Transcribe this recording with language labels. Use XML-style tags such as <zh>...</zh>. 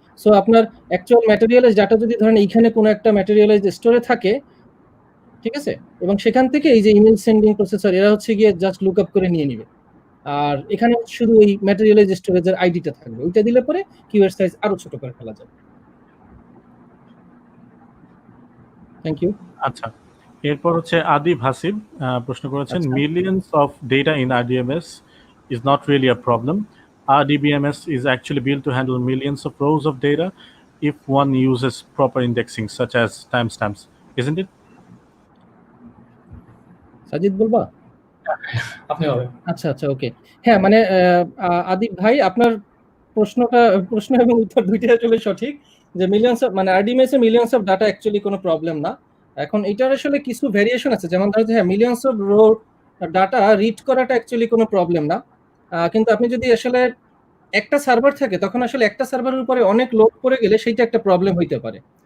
<bn>So আপনার actual materialise data যদি ধরেন এইখানে কোনো একটা ম্যাটেরিয়ালাইজ স্টোরে থাকে, ঠিক আছে, এবং সেখান থেকে এই যে ইমেল সেন্ডিং প্রসেসর এরা হচ্ছে গিয়ে জাস্ট লুকআপ করে নিয়ে নিবে, আর এখানে শুধু ওই ম্যাটেরিয়ালাইজ স্টোরেজের আইডিটা থাকবে, ওইটা দিলে পরে কিউয়ের সাইজ আরো ছোট করে ফেলা যাবে।</bn> <en>Thank you.</en> <bn>আচ্ছা, এরপর হচ্ছে আদিব হাসিব প্রশ্ন করেছেন,</bn> <en>Millions of data in RDBMS is not really a problem. RDBMS is actually built to handle millions of rows of data if one uses proper indexing such as timestamps, isn't it?</en> <bn>Sajid বলবা? আপনি বলেন। আচ্ছা আচ্ছা, ওকে, হ্যাঁ, মানে আদিব ভাই আপনার প্রশ্ন এবং উত্তর দুইটাই আসলে সঠিক, যে মিলিয়ন্স অফ মানে RDBMS A millions of data actually কোনো প্রবলেম না। এখন এটার আসলে কিছু ভেরিয়েশন আছে, যেমন ধরো যে হ্যাঁ millions of rho data read করাটা অ্যাকচুয়ালি কোনো প্রবলেম না, কিন্তু আপনি যদি আসলে একটা সার্ভার থাকে তখন আসলে একটা সার্ভারের উপরে অনেক লোড পড়ে গেলে সেইটা একটা প্রবলেম হইতে পারে।</bn>